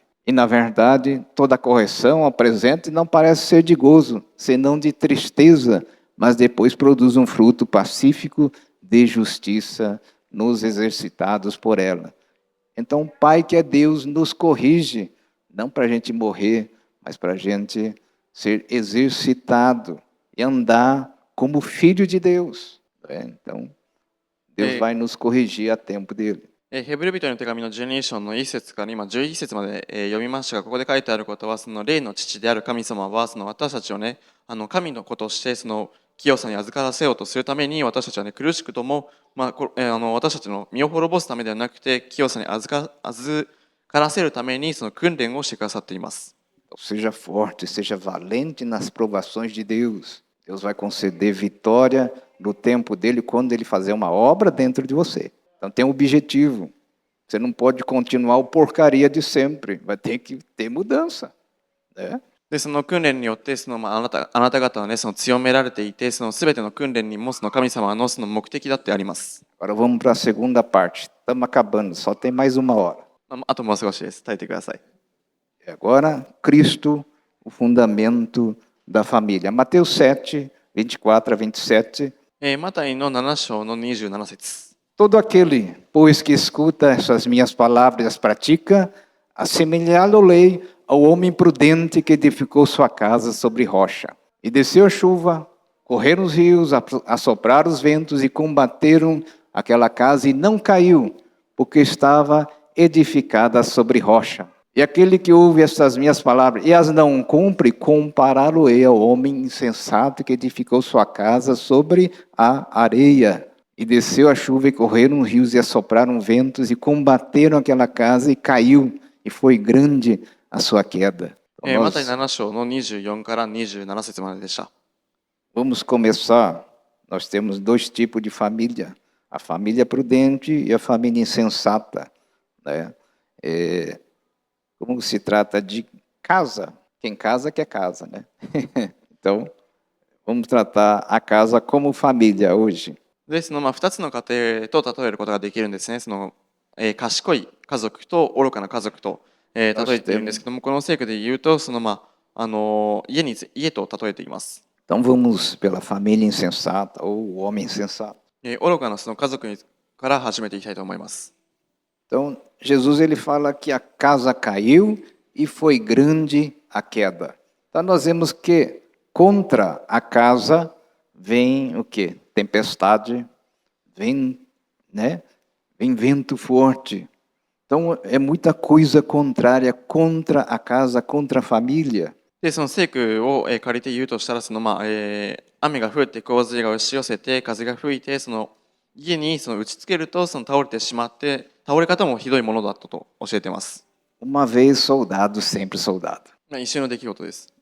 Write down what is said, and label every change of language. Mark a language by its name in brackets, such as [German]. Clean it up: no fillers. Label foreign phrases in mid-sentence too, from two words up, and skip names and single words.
[Portuguese] E, na verdade, toda correção ao presente não parece ser de gozo, senão de tristeza, mas depois produz um fruto pacífico de justiça nos exercitados por ela. Então, o Pai que é Deus nos corrige, não para a gente morrer, mas para a gente ser exercitado e andar como filho de Deus. Então, Deus vai nos corrigir a tempo dele. [Japanese] ヘブル人への手紙の12章の1節から今11節まで読みましたが、ここで書いてあることは、霊の父である神様は私たちをね、神の子として清さに預からせようとするために、私たちはね、苦しくとも、私たちの身を滅ぼすためではなくて、清さに預からせるためにその訓練をしてくださっています。 [Portuguese] Então, seja forte, seja valente nas provações de Deus. Deus vai conceder vitória no tempo dele quando ele fazer uma obra dentro de você. Então tem um objetivo. Você não pode continuar o porcaria de sempre. Vai ter que ter mudança, né? [Japanese] で、その訓練によってあなた方はね、その強められていて、そのすべての訓練にもその神様のその目的だってあります。 [Portuguese] Agora vamos para a segunda parte. Estamos acabando, só tem mais uma hora. [Japanese] あともう少しです。耐えてください。 [Portuguese] E agora, Cristo, o fundamento da família. Mateus 7, 24 a 27. [Japanese] マタイの7章の27節。 [Portuguese] Todo aquele, pois, que escuta essas minhas palavras e as pratica, assemelhá-lo-ei ao homem prudente que edificou sua casa sobre rocha. E desceu a chuva, correram os rios, assopraram os ventos e combateram aquela casa e não caiu, porque estava edificada sobre rocha. E aquele que ouve estas minhas palavras e as não cumpre, compará-lo-ei ao homem insensato que edificou sua casa sobre a areia. E desceu a chuva e correram os rios e assopraram ventos e combateram aquela casa e caiu, e foi grande a sua queda. Então, [Japanese] マタイ7章の24から27節まででした。 [Portuguese] Vamos começar. Nós temos dois tipos de família: a família prudente e a família insensata, né? Como se trata de casa, quem casa quer casa, né? Então, vamos tratar a casa como família hoje. [Japanese] で、その2つの家庭と例えることができるんですね。その賢い家族と愚かな家族と例えているんですけども、この聖句で言うとその家と例えています。 [Portuguese] Então vamos pela família insensata ou o homem insensato. [Japanese] 愚かなその家族から始めていきたいと思います。 [Portuguese] Então Jesus ele fala que a casa caiu e foi grande a queda. Então nós vemos que contra a casa vem o quê? Tempestade, vem, né? Vem vento forte. Então é muita coisa contrária contra a casa, contra a família. [Japanese] で、その聖句を借りて言うとしたら、雨が降って洪水が押し寄せて、風が吹いて、その家に打ちつけると倒れてしまって、倒れ方もひどいものだったと教えています。 [Portuguese] Uma vez soldado, sempre soldado. [Japanese] 一瞬の出来事です。